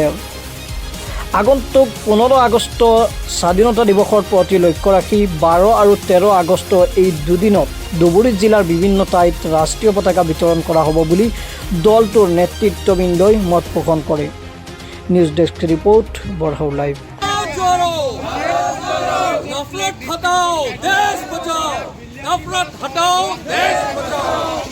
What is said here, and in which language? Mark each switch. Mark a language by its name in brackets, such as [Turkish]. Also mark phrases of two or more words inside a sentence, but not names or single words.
[Assamese] আগন্তুক 15 আগষ্ট স্বাধীনতা দিৱসৰ প্ৰতি লক্ষ্য ৰাখি 12 আৰু 13 আগষ্ট এই দুদিনত ধুবুৰী জিলাৰ বিভিন্ন ঠাইত ৰাষ্ট্ৰীয় পতাকা বিতৰণ কৰা হ'ব বুলি দলটোৰ নেতৃত্ববৃন্দই মত পোষণ কৰে। [English] news desk report Borhau Live. [Hindi] नफरत हटाओ देश बचाओ, नफरत हटाओ देश बचाओ।